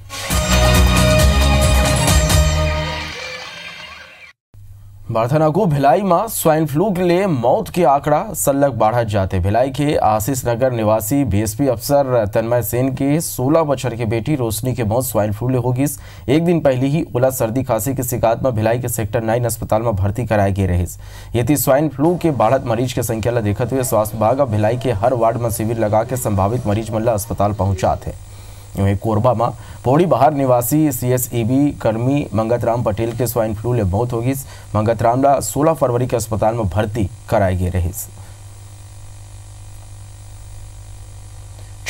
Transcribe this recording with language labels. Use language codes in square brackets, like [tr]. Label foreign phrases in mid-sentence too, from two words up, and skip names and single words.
[hne] बारथना को भिलाई में स्वाइन फ्लू के लिए मौत के आंकड़ा सल्लग बढ़ा जाते। भिलाई के आशीष नगर निवासी बीएसपी अफसर तन्मय सेन के 16 वर्ष की बेटी रोशनी के मौत स्वाइन फ्लू ले होगी। एक दिन पहले ही उला सर्दी खांसी की शिकायत में भिलाई के सेक्टर 9 अस्पताल में भर्ती कराए गए रहे। यदि स्वाइन फ्लू के बढ़त मरीज की संख्या ला देखते हुए स्वास्थ्य विभाग भिलाई के हर वार्ड में शिविर लगा के संभावित मरीज मन ला अस्पताल पहुंचाते। वहीं कोरबा में पौड़ी बहार निवासी CSEB कर्मी मंगतराम पटेल के स्वाइन फ्लू ले मौत होगी। मंगतराम ला 16 फरवरी के अस्पताल में भर्ती कराए गए रहे।